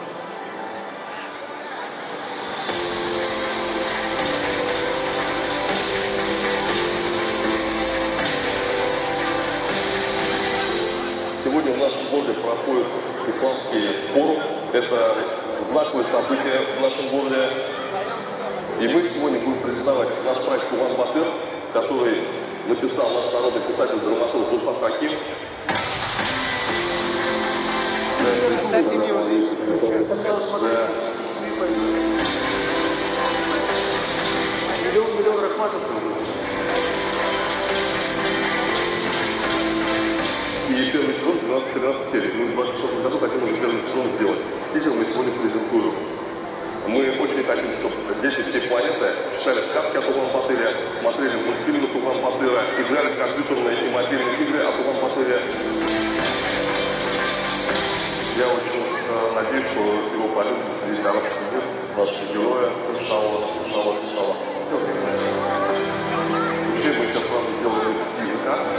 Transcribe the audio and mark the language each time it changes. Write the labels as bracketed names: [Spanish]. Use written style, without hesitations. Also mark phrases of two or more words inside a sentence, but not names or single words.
[Russian] Сегодня в нашем городе проходит исламский форум. Это знаковое событие в нашем городе. И мы сегодня будем презентовать наш проект «Туган-Батыр», который написал наш народный писатель, драматург Зульфан Хаким. Миллион рахматов. И первый сезон 13 серий. Мы в 2026 году хотим уже первый сезон сделать. Видео мы сегодня презентуем. Мы очень хотим, чтобы дети всей планеты читали сказки о Туган-Батыре, смотрели мультфильмы Туган-Батыра, играли в компьютерные и мобильные игры о Туган-Батыре. Я очень надеюсь, что его полюбит весь арабский мир, наши герои, иншаллах. Вообще мы сейчас с вами сделаем языка.